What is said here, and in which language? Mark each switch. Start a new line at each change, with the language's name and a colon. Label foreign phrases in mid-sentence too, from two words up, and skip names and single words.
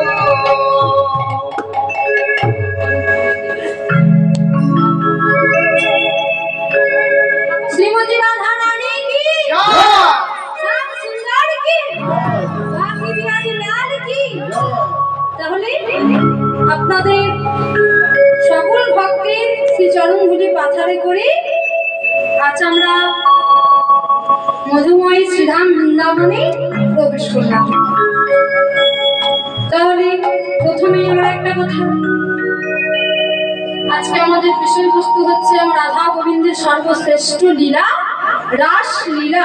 Hindi: श्रीमती राधा रानी की, श्याम सुंदर की, बाकी बिहारी लाल की।
Bangla: তাহলে আপনাদের সকল ভক্তের শ্রী চরণধুলি পাথারে করে আজ আমরা মধুময় শ্রীধাম বৃন্দাবনে প্রবেশ করলাম। তাহলে প্রথমে আমরা একটা কথা, আজকে আমাদের বিষয়বস্তু হচ্ছে রাধা গোবিন্দের সর্বশ্রেষ্ঠ লীলা রাসলীলা।